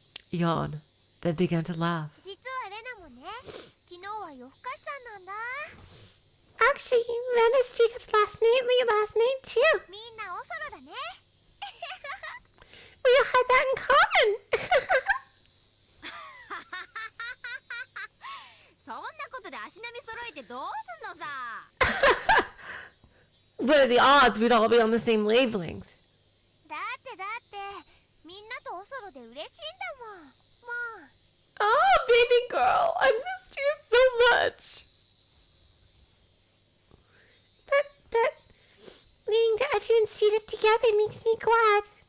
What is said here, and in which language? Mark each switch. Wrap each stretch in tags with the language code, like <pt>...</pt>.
<en>yawn, then began to laugh.</en> <ja>実はレナもね、昨日は夜更かしさんなんだ。</ja> <en>Actually, Rena stayed up late last night too.</en> <ja>みんなおそろだね。</ja> <en>We all had that in common.</en> <ja>そんなことで足並み揃えてどうすんのさ。</ja> <en>What are the odds we'd all be on the same wavelength?</en> <ja>だってみんなとおそろで嬉しいんだもん。もう。</ja> <en>Oh, baby girl, I missed you so much. But knowing that everyone stayed up together makes me glad.</en>